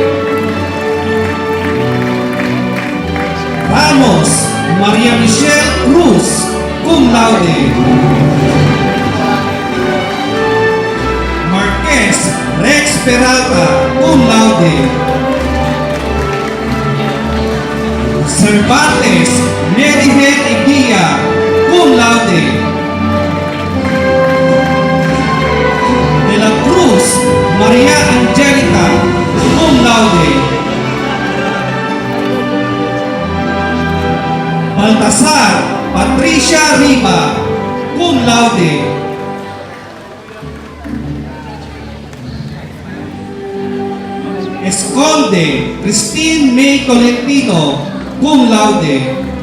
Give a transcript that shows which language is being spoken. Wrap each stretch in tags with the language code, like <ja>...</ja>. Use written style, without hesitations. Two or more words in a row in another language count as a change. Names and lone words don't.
<la>Ramos Maria Michelle Cruz, cum laude. Marquez Rex Peralta, cum laude. Cervantes Merihen Eguia, cum laude. De la Cruz Maria Angelica, cum laude. Baltasar Patricia Riva, cum laude. Esconde laude, Christine May Tolentino, cum laude.</la>